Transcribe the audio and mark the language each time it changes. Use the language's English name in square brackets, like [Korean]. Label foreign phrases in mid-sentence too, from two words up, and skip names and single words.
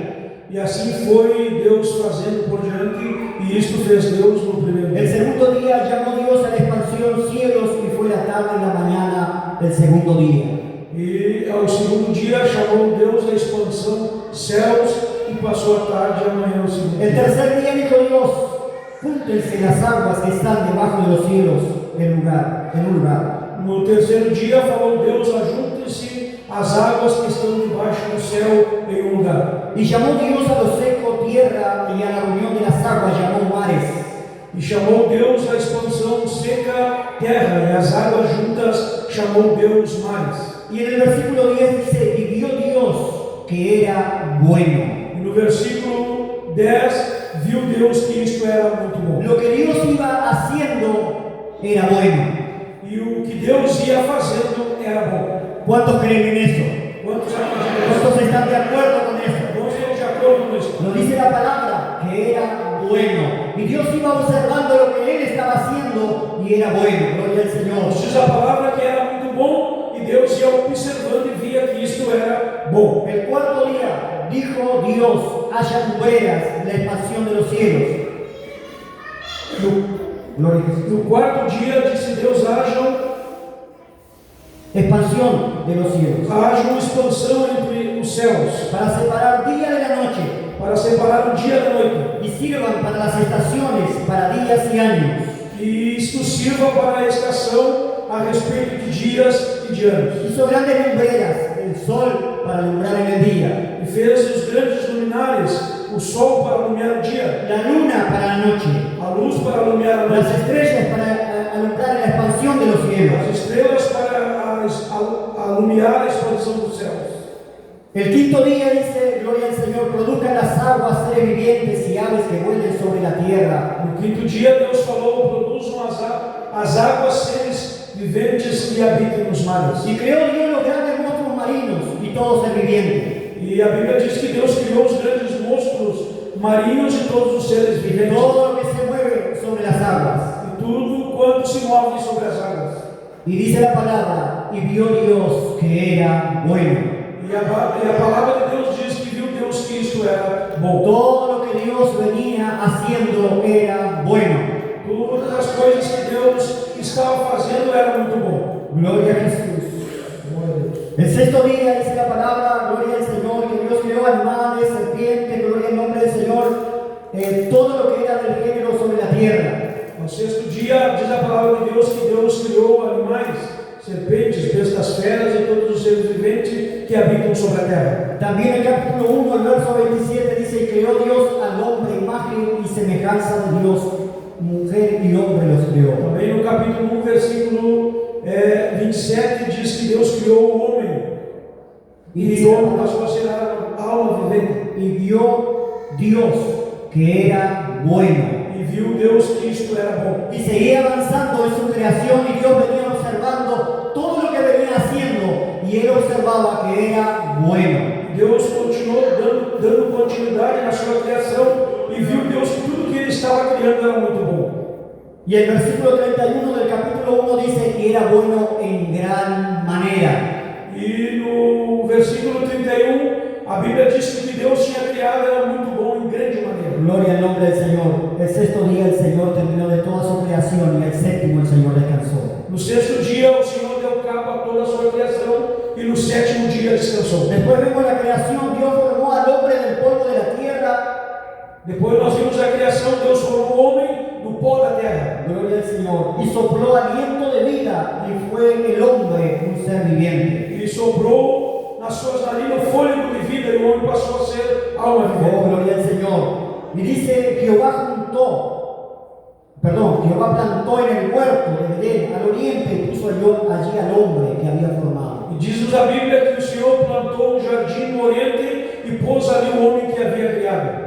[Portuguese] E assim foi Deus fazendo por diante, e isto fez Deus no primeiro [Spanish] El [Portuguese] dia. [Spanish] segundo día llamó Dios a la expansión cielos, y fue la tarde y la mañana del segundo día. [Portuguese] E ao segundo dia chamou Deus a expansão céus e passou a tarde e a manhã o segundo [Spanish] El [Portuguese] dia. [Spanish] tercer día dijo Dios, júntense las aguas que están debajo de los cielos en un lugar. [Portuguese] No terceiro dia falou Deus, ajuntem-se as águas que estão debaixo do céu em um lugar. [Spanish] Y llamó Dios a lo seco tierra, y a la unión de las aguas llamó mares. [Portuguese] E chamou Deus a expansão seca terra, e as águas juntas chamou Deus mares. [Spanish] Y en el versículo 10 dice, y vio Dios que era bueno. [Portuguese] E no versículo 10, viu Deus que isto era muito bom. [Spanish] Lo que Dios iba haciendo era bueno. [Portuguese] E o que Deus ia fazendo era bom. [Spanish] ¿Cuántos creen en eso? [Portuguese] Quantos acreditam? [Spanish] ¿Cuántos están de acuerdo con eso? [Portuguese] Quantos estão de acordo com isso? [Spanish] Nos dice la palabra que era bueno. Y Dios iba observando lo que Él estaba haciendo y era bueno. Gloria al Señor. [Portuguese] Nos diz a palavra que era muito bom e Deus ia observando e via que isto era bom. [Spanish] El cuarto día dijo Dios, haya lumbreras en la expansión de los cielos. Gloria a Jesús. [Portuguese] No quarto dia disse Deus, haja [Spanish] Expansión de los cielos. [Portuguese] uma expansão entre os céus, [Spanish] Para separar día de la noche. [Portuguese] para separar o dia da noite. [Spanish] Y sirvan para las estaciones, para días y años. [Portuguese] E isto sirva para a estação a respeito de dias e de anos. [Spanish] Hizo grandes lumbreras, el sol para alumbrar en el día, [Portuguese] E fez os grandes luminares, o sol para iluminar o dia, [Spanish] la luna para la noche, [Portuguese] a luz para iluminar a [Spanish] las [Portuguese] noite, [Spanish] estrellas para alumbrar en la expansión de los cielos. [Portuguese] as estrelas para iluminar a expansão dos céus. [Spanish] El quinto día dice, gloria al Señor, produzcan las aguas seres vivientes y aves que vuelen sobre la tierra. [Portuguese] No quinto dia, Deus falou: produzam as águas seres viventes que habitem nos mares. [Spanish] Y creó Dios los grandes monstruos marinos y todo ser viviente. [Portuguese] E a Bíblia diz que Deus criou os grandes monstros marinhos e todos os seres [Spanish] Y [Portuguese] viventes. [Spanish] todo lo que se mueve sobre las aguas. [Portuguese] E tudo quanto se move sobre as águas. [Spanish] Y dice la palabra, y vio Dios que era bueno. [Portuguese] E a palavra de Deus diz que viu Deus que isto era bom. [Spanish] Todo lo que Dios venía haciendo era bueno. [Portuguese] Todas as coisas que Deus estava fazendo era muito bom. [Spanish] Gloria a Jesús. [Portuguese] Glória a Deus. [Spanish] El sexto día dice la palabra, gloria al Señor, que Dios creó animales, serpientes, gloria al nombre del Señor, todo lo que era del género sobre la tierra. [Portuguese] No sexto dia, diz a palavra de Deus que Deus criou animais, serpentes, bestas feras e todos os seres viventes que habitam sobre a terra. [Spanish] También el capítulo 1, el verso 27 dice, y creó Dios al hombre, imagen y semejanza de Dios, mujer y hombre los creó. [Portuguese] Também no capítulo 1, versículo 27 diz que Deus criou o homem e o homem passou a ser alma vivente. [Spanish] Y vio Dios que era bueno. [Portuguese] E viu Deus que isto era bom. [Spanish] Y seguía avanzando en su creación y Dios venía observando todo lo que venía haciendo y él observaba que era bueno. [Portuguese] Deus continuou dando continuidade na sua criação e viu Deus que tudo que ele estava criando era muito bom. [Spanish] Y el versículo 31 del capítulo 1 dice que era bueno en gran manera. [Portuguese] E no versículo 31, a Bíblia diz que o que Deus tinha criado era muito bom em grande maneira. [Spanish] Gloria al nombre del Señor. El sexto día el Señor terminó de toda su creación y el séptimo el Señor descansó. [Portuguese] No sexto dia, o Senhor deu cabo a toda a sua criação e no sétimo dia descansou. [Spanish] Después vemos la creación, Dios formó al hombre del polvo de la tierra. [Portuguese] Depois nós vimos a criação, Deus formou o homem do pó da terra. [Spanish] Gloria al Señor. Y sopló aliento de vida y fue el hombre un ser viviente. [Portuguese] Ele soprou nas suas narinas o fôlego de vida e o homem passou a ser alma Oh, vivente. [Spanish] gloria al Señor. Y dice, Jehová plantó en el huerto de Edén al oriente y puso allí al hombre que había formado. [Portuguese] E diz-nos a Bíblia que o Senhor plantou um jardim no oriente e pôs ali o homem que havia criado.